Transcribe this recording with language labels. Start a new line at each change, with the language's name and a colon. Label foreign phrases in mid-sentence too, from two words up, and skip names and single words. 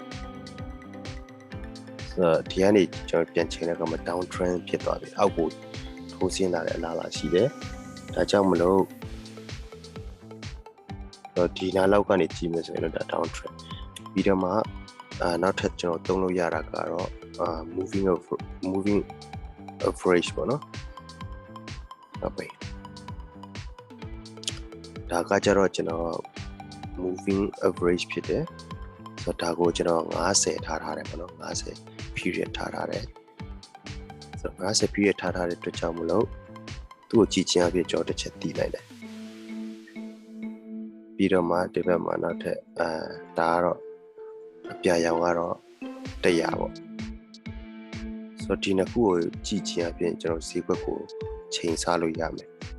Burmese: ဆိုတော့ဒီကနေကျွန်တော်ပြန်ချိန်တဲ့အခါမှာ
English: down trend
Burmese: ဖြစ်သွားပြီအောက်ကိုထိုးဆင်းလာတဲ့အလားအလာရှိတယ်ဒါကြောင့်မလို့ဒီနားလောက်ကနေကြည့်မယ်ဆိုရင်တော့ဒါ
English: down trend
Burmese: ပြီးတော့မှနောက်ထပ်ကျွန်တော်သုံးလို့ရတာကတော့
English: moving average
Burmese: ပေါ့နော်ဟုတ်ပြီ ဒါကကြတော့ကျွန်တော်
English: moving average
Burmese: ဖြစ်တယ်ဆိုတော့ဒါကိုကျွန်တော်50ထားတယ်ပေါ့နော်50 period ထားတယ် 50 period ထားတဲ့အတွက်ကြောင့်မလို့သူ့ကိုကြည့်ချင်းအဖြစ်ကြောတစ်ချက်တည်လိုက်တယ် ပြီးတော့မှဒီဘက်မှာနောက်ထပ်ဒါကတော့အပြာရောင်ကတော့100ပေါ့ဆိုတော့ဒီနှစ်ခုကိုကြည့်ချင်းအဖြစ်ကျွန်တော်ဈေးကွက်ကိုချိန်ဆလို့ရမယ်